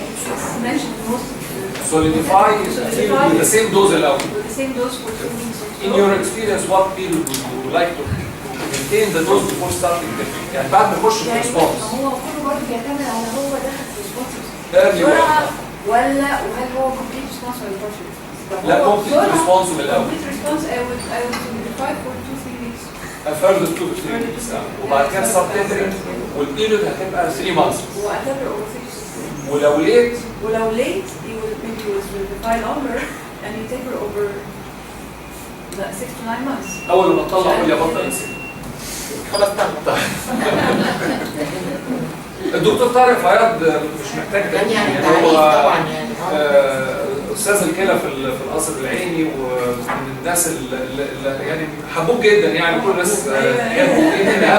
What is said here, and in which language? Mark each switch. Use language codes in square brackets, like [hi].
[en] it's mentioned most of the solidify with the same dose allowed. With the same dose for 2 weeks. In your experience, what period would you like to maintain the dose before starting tapering? [ar] يعني بعد ما يخش في response. هو كله برضه بيعتمد على هو دخل في response [en] Early [ar] ولا وهل هو complete [en] response or partial response. [ar] لا complete response من الأول. [en] Complete response I would solidify for 2-3 weeks. further 2 to 3 weeks. [ar] وبعد كده subtendering والبيريود هتبقى 3 months. واعتبر [en] over 6 to 6 [ar] ولو late ولو [en] late you will maybe you will solidify longer and you take her over the 6 to 9 months. [ar] أول ما تطلع قول يا بطل انسى. خلاص تمام. الدكتور طارق فياض مش محتاج يعني هو طبعا يعني استاذ الكلى في القصر العيني ومن الناس اللي يعني حبوه جدا يعني كل الناس يحبوه جدا.